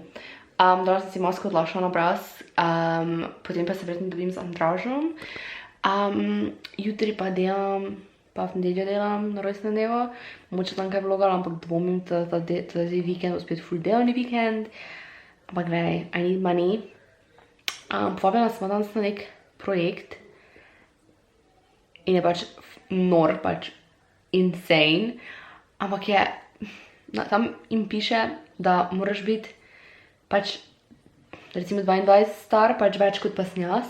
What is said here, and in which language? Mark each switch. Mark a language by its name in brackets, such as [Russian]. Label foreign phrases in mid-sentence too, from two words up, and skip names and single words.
[Slovenian] Dala sem si masko odlašala na obraz, potem pa se verjetno dobim z Andražom. Jutri pa delam, pa v nedeljo delam na rojstnem dnevu. Mogoče tam kaj vlogala, ampak dvomim, da zdaj vikend bo spet ful delovni vikend. Ampak gledaj, [English] I need money. [Slovenian] Povabila sem danes na nek projekt in je pač nor, pač insane. Ampak je, tam jim piše, da moraš biti pač recimo 22 star, pač več kot pa sem jaz.